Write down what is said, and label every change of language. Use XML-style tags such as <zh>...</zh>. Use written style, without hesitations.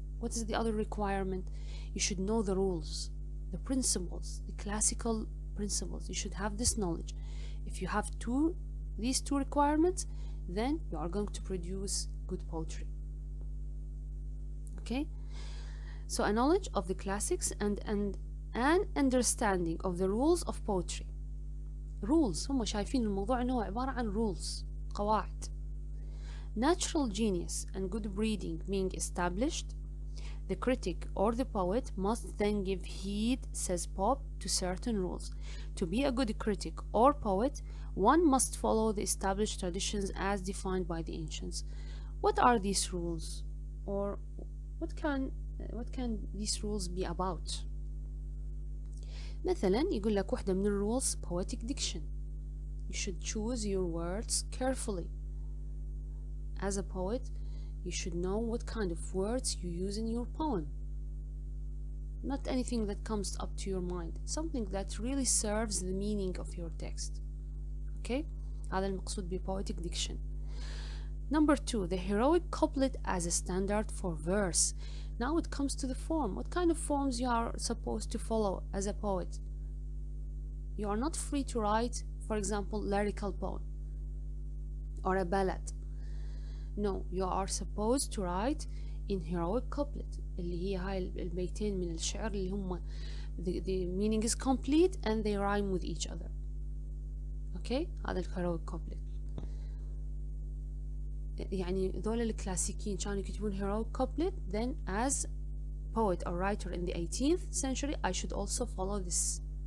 <en>What is the other requirement? You should know the rules, the principles, the classical principles. You should have this knowledge. If you have these two requirements, then you are going to produce good poetry. Okay? So a knowledge of the classics and an understanding of the rules of poetry. Rules.</en> <ar>هم شايفين الموضوع انه عبارة عن rules. قواعد.</ar> <en>Natural genius and good breeding being established, the critic or the poet must then give heed, says Pope, to certain rules. To be a good critic or poet, one must follow the established traditions as defined by the ancients. What are these rules? Or what can these rules be about?</en> <ar>مثلا يقول لك واحدة من الrules poetic diction.</ar> <en>You should choose your words carefully. As a poet, you should know what kind of words you use in your poem. Not anything that comes up to your mind. Something that really serves the meaning of your text. Okay?</en> <ar>هذا المقصود ب poetic diction.</ar> <en>Number 2, the heroic couplet as a standard for verse. Now it comes to the form. What kind of forms you are supposed to follow as a poet? You are not free to write, for example, lyrical poem or a ballad. No, you are supposed to write in heroic couplet</en> <ar>اللي هي هاي البيتين من الشعر اللي هم</ar> <en>the meaning is complete and they rhyme with each other. Okay?</en> <ar>هذا</ar> <en>heroic couplet.</en> <ar>يعني ذول الكلاسيكيين كانوا يكتبون heroic couplet.</ar> <en>Then as poet or writer in the 18th century, I should also follow this.</en>